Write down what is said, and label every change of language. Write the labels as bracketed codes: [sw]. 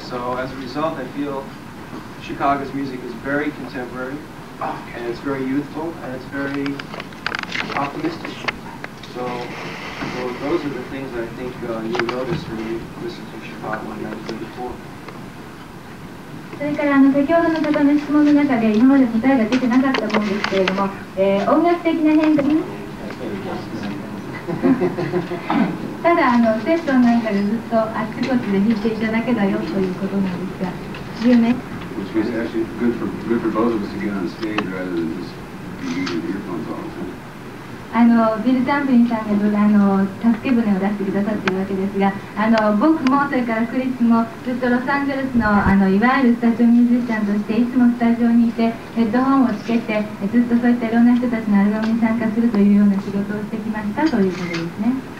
[en] So as a result, I feel Chicago's music is very contemporary, and it's very youthful, and it's very optimistic. So those are the things I think you notice when you listen to Chicago in 1984. [ja] それから先ほどの方の質問の中で今まで答えが出てなかったものですけれども、音楽的な変化にただセッションなんかでずっとあちこちで弾いていただけだよということなんですが、10年 [en] Which was actually good for both of us to get on stage rather than just using earphones all the time. [ja] ビル・チャンプリンさんが助け舟を出してくださっているわけですが、僕もそれからクリスもずっとロサンゼルスのいわゆるスタジオミュージシャンとしていつもスタジオにいてヘッドホンをつけてずっとそういったいろんな人たちのアルバムに参加するというような仕事をしてきましたということですね。